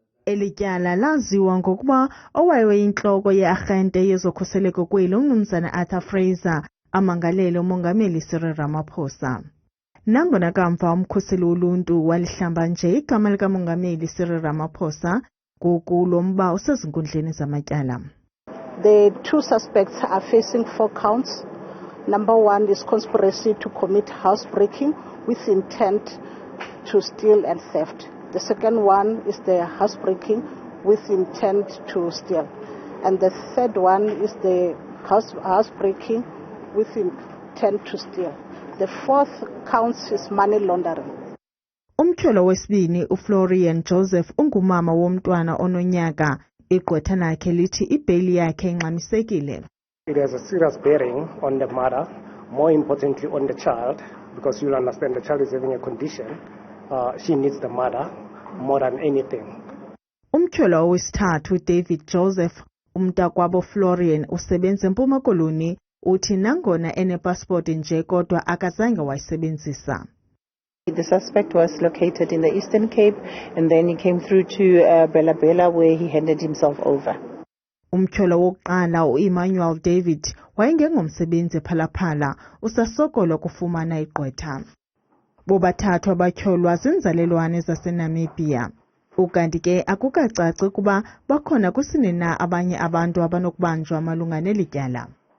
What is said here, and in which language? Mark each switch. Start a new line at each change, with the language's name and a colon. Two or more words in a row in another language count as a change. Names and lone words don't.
Xhosa: Eli tyala laziwa ngokuba owayeyintloko ye-arhente yezokhuseleko kweli uMnumzana Arthur Fraser amangalele umongameli Cyril Ramaphosa. Nangona kamva umkhuseli woluntu walihlamba nje igama likamongameli Cyril Ramaphosa, ngoku lo mba usezinkundleni zamatyala.
English: The two suspects are facing 4 counts. Number 1 is conspiracy to commit housebreaking with intent to steal and theft. The second one is the housebreaking with intent to steal. And the third one is the housebreaking with intent to steal. The fourth counts is money laundering.
Xhosa: Wesibini uFlorian Joseph ungumama womntwana ononyaka. Igqwetha lakhe lithi ibheli yakhe ingxamisekile.
English: It has a serious bearing on the mother, more importantly on the child, because you'll understand the child is having a condition. She needs the mother more than anything.
Xhosa: Wesithathu David Joseph, umntakwabo Florian usebenza eMpuma Koloni, uthi nangona enepassport nje kodwa akazange wayisebenzisa.
English: The suspect was located in the Eastern Cape and then he came through to Phala-Phala where he handed himself over.
Xhosa: Umtyholwa wokuqala uEmmanuel David wayengengomsebenzi Phala-Phala, usasokola kufumana igqwetha. Bobathathu abatyholwa zinzalelwane zaseNamibia. Ukanti ke akukacaci ukuba bakhona kusini na abanye abantu abanokubanjwa malunga neli tyala.